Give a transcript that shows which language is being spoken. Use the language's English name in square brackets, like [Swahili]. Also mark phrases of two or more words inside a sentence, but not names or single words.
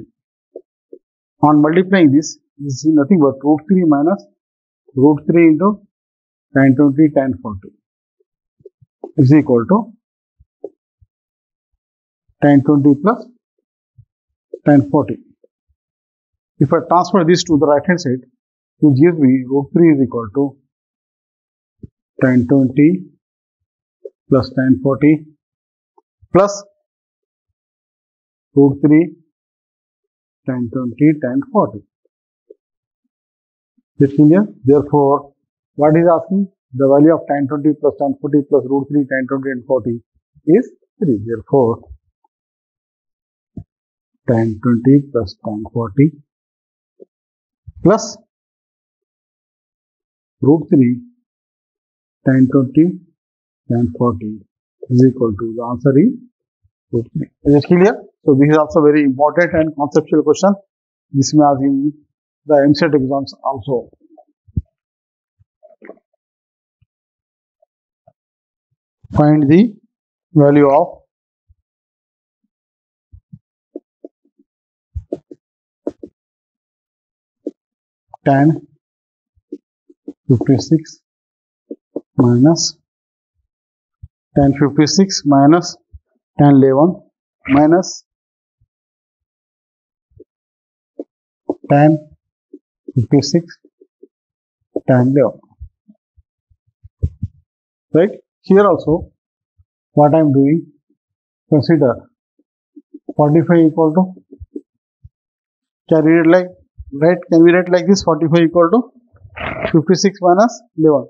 [English] On multiplying this is nothing but root 3 minus root 3 into tan 20 tan 40 is equal to tan 20 plus tan 40. If I transfer this to the right hand side, it gives me root 3 is equal to tan 20 plus tan 40 plus root 3, tan 20, tan 40. Is it clear? Therefore, what is asking? The value of tan 20 plus tan 40 plus root 3 tan 20 and 40 is 3. Therefore, tan 20 plus tan 40 plus root 3 tan 20 tan 40 is equal to, the answer is root 3. Is it clear? So this is also very important and conceptual question. This may ask in the MCET exams also. Find the value of tan 56 minus tan 56 minus tan 11 minus tan 56 tan 11. Right? Here also, what I am doing, consider 45 equal to, can we write like, can we write like this, 45 equal to 56 minus 11.